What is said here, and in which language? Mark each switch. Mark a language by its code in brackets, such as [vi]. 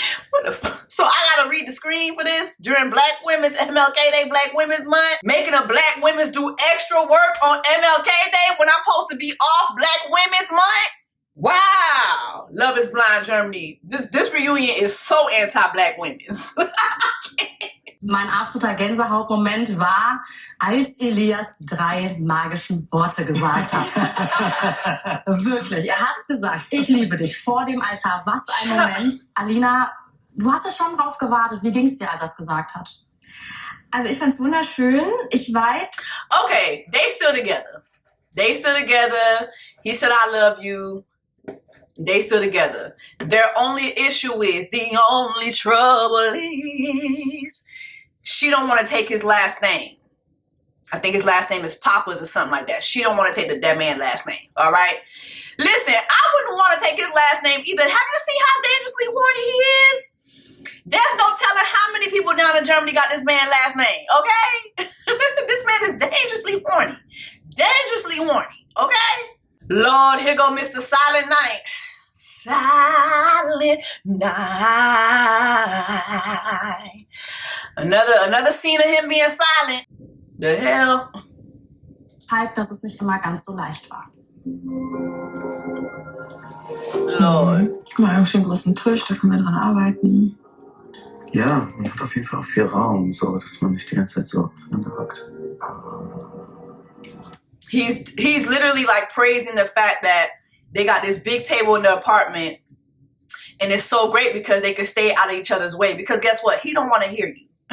[en] What the fuck? So I gotta read the screen for this during Black Women's MLK Day, Black Women's Month? Making a Black Women's do extra work on MLK Day when I'm supposed to be off Black Women's Month? Wow. Love is Blind Germany. This reunion is so anti-Black women's. [de] Mein absoluter Gänsehautmoment war, als Ilias 3 magischen Worte gesagt hat. Wirklich, er hat's gesagt. Ich liebe dich vor dem Altar. Was ein Moment. Alina, du hast ja schon drauf gewartet. Wie ging's dir, als er es gesagt hat? Also ich fand's wunderschön. Ich weiß. [en] Okay, they still together. They still together. He said, I love you. They still together. Their only issue is, the only trouble is, she don't want to take his last name. I think his last name is Papa's or something like that. She don't want to take that man's last name. All right? Listen, I wouldn't want to take his last name either. Have you seen how dangerously horny he is? There's no telling how many people down in Germany got this man's last name, okay? This man is dangerously horny. Dangerously horny, okay? Lord, here go Mr. Silent Night. Silent night. Another scene of him being silent. The hell? [de] Zeigt, dass es nicht immer ganz so leicht war. [en] Lord. [de] Guck mal, einen großen Tisch, da können wir dran arbeiten. Ja, man hat auf jeden Fall auch viel Raum, so dass man nicht die ganze Zeit so aufeinander hockt. [en] He's literally like praising the fact that they got this big table in the apartment, and it's so great because they can stay out of each other's way. Because guess what? He don't want to hear you.